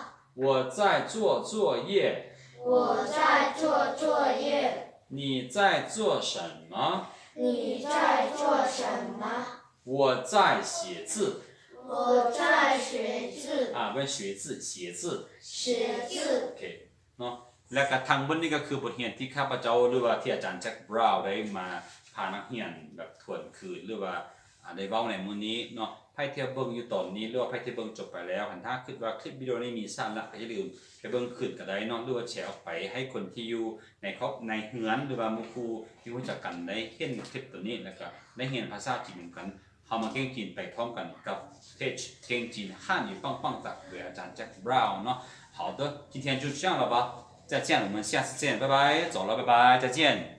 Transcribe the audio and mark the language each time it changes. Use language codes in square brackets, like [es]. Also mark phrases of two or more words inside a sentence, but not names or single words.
[zh] 我在做作业。我在做作业。你在做什么？你在做什么？我在写字。我在学字问学字写字写字 [tts] โอเคเนาะและกระทั่งบนนี้ก็คือบทเรียนที่ข้าพเจ้าหรือว่าที่อาจารย์แจ็คบราวน์ได้มาพานักเรียนแบบทวนคืนหรือว่าได้เว้า ในมื้อนี้เนาะไพ่เที่ยวเบิ่งอยู่ตอนนี้หรือว่าไพ่ที่เบิ่งจบไปแล้วหันถ้าคิดว่าคลิปวิดีโอนี้มีสาระก็อย่าลืมไปเบิ่งคืนก็ได้เนาะหรือว่าแชร์ออกไปให้คนที่อยู่ในครอบในเฮือนหรือว่าหมู่ครูที่รู้จักกันได้เห็นคลิปตัวนี้แล้วก็ได้เรียนภาษาจีนกันเฮามาเก่งจีนไปพร้อมกันกับเพจเก่งจีน汉语棒棒哒โดยอาจารย์แจ็คบราวน์เนาะ [zh] 好的今天就这样了吧再见我们下次见拜拜走了拜拜再见